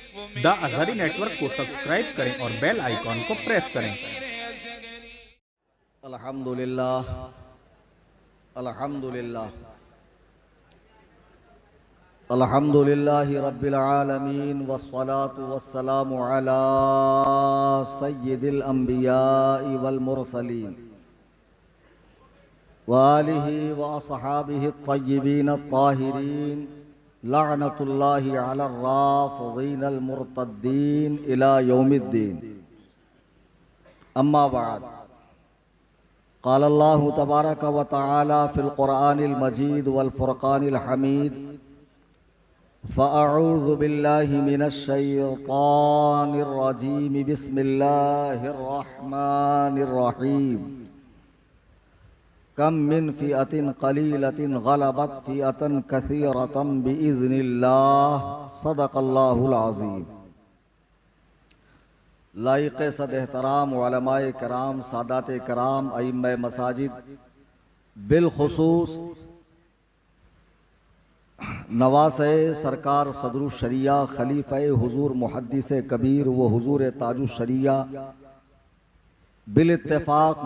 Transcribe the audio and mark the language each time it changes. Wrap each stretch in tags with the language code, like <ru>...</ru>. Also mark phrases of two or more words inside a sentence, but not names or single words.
<ur>دی ازہری نیٹ ورک کو سبسکرائب کریں اور</ur> <en>bell icon</en> <ur>کو پریس کریں.</ur> <ar>الحمد لله الحمد لله الحمد لله رب العالمين والصلاة والسلام على سيد الأنبياء والمرسلين وآله وأصحابه الطيبين الطاهرين لعنة الله على الرافضين المرتدين إلى يوم الدين. أما بعد، قال الله تبارك وتعالى في القرآن المجيد والفرقان الحميد فأعوذ بالله من الشيطان الرجيم بسم الله الرحمن الرحيم. كم من فئة قليلة غلبت فئة كثيرة بإذن الله. صدق الله العظيم.</ar> <ur>لائق صد احترام علمائے کرام، سادات کرام، ائمہ مساجد، بالخصوص نواسے سرکار صدر الشریعہ خلیفہ حضور محدث کبیر و حضور تاج الشریعہ بالاتفاق</ur>